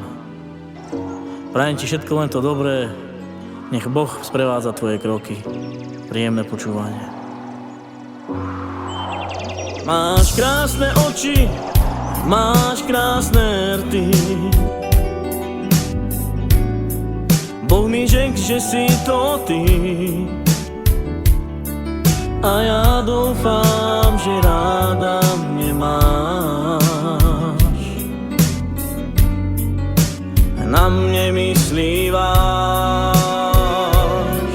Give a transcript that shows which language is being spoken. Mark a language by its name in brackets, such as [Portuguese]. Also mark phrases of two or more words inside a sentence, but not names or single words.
[Slovak] Prajem ti všetko len to dobré, nech Boh sprevádza tvoje kroky. Príjemné počúvanie. Máš krásne oči, máš krásne rty. [Czech] Boh mi řekl, že si to ty. A ja doufám, že ráda mě máš. Na mě myslíváš.